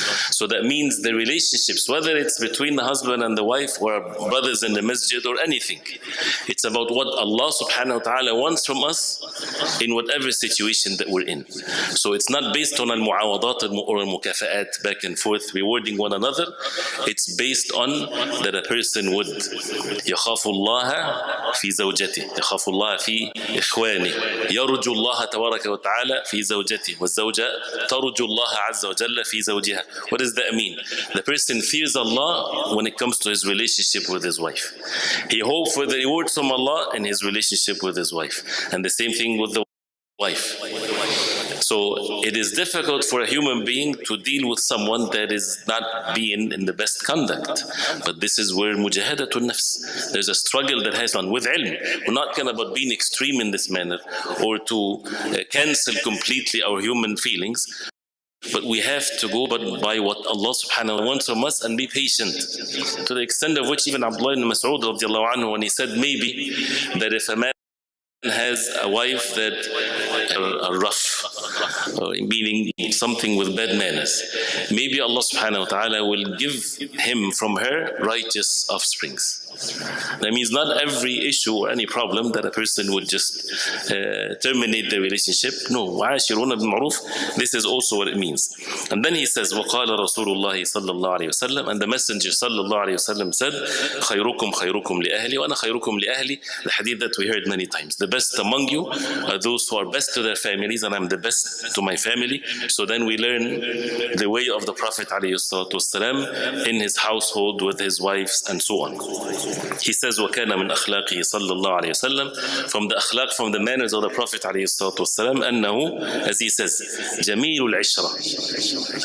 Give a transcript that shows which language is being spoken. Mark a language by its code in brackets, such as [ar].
[en] So that means the relationships, whether it's between the husband and the wife or brothers in the masjid or anything, it's about what Allah subhanahu wa ta'ala wants from us in whatever situation that we're in. So it's not based on al-mu'awadat or al-mukafa'at, back and forth, rewarding one another. It's based on that a person would [ar] يخاف الله في زوجته, يخاف الله في إخوانه, يرجو الله تبارك وتعالى في زوجته, والزوجة ترجو الله عز وجل في زوجها. [en] What does that mean? The person fears Allah when it comes to his relationship with his wife. He hopes for the rewards from Allah in his relationship with his wife. And the same thing with the wife. So it is difficult for a human being to deal with someone that is not being in the best conduct. But this is where mujahadatun nafs. There's a struggle that has on with ilm. We're not talking about being extreme in this manner or to cancel completely our human feelings. But we have to go by what Allah subhanahu wa ta'ala wants from us and be patient. To the extent of which even Abdullah ibn Mas'ud radiallahu anhu, when he said maybe that if a man has a wife that are rough, meaning something with bad manners, maybe Allah subhanahu wa ta'ala will give him from her righteous offsprings. That means not every issue or any problem that a person would just terminate the relationship. No, [ar] وَعَاشِرُونَ بِالْمَعْرُوفِ, [en] this is also what it means. And then he says, [ar] وَقَالَ رَسُولُ اللَّهِ صَلَّى اللَّهُ عَلَيْهِ وسلم, [en] and the Messenger [ar] صلى الله عليه وسلم said, خَيْرُكُمْ خَيْرُكُمْ لِأَهْلِ وَأَنَا خَيْرُكُمْ لِأَهْلِ, [en] the hadith that we heard many times. The best among you are those who are best to their families, and I'm the best to my family. So then we learn the way of the Prophet ﷺ in his household with his wives and so on. He says, [ar] وَكَانَ مِنْ أَخْلَاقِهِ صَلَّى اللَّهُ عَلَيْهِ وسلم, [en] from the akhlaq, from the manners of the Prophet ﷺ, أنه, as he says, [ar] جَمِيلُ الْعِشْرَةِ.